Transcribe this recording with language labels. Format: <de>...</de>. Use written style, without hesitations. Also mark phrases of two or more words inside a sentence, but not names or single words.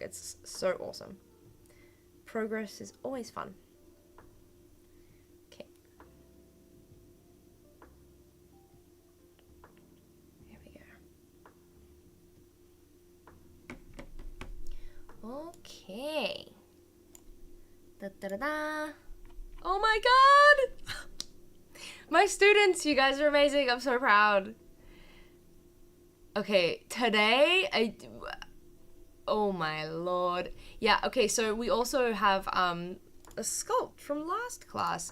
<en>It's so awesome. Progress is always fun. Okay. Here we go. Okay. Da-da-da-da. Oh my god! My students, you guys are amazing. I'm so proud. Okay, today, oh my lord. Yeah, okay, so we also have a sculpt from last class.</en>